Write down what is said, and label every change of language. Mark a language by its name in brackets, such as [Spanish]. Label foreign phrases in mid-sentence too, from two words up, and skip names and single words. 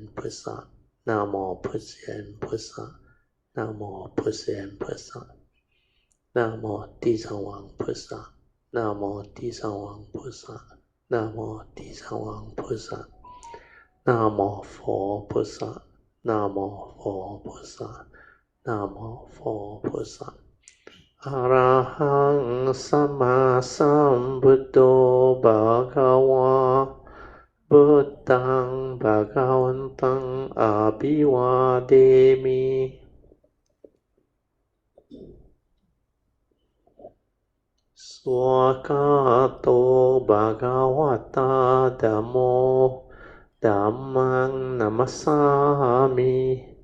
[Chinese] 菩萨。Namo 普贤菩萨。Namo 普贤菩萨。Namo 地藏王菩萨。Namo 地藏王菩萨。Namo 地藏王菩萨。Namo 佛菩萨。Namo 佛菩萨。Namo 佛菩萨。 [Pali] Arahang Sama Sambuddho Bhagava Buddhang Bhagavantang Abhivademi Swakato Bhagavata Dhammo Dhammang Namasami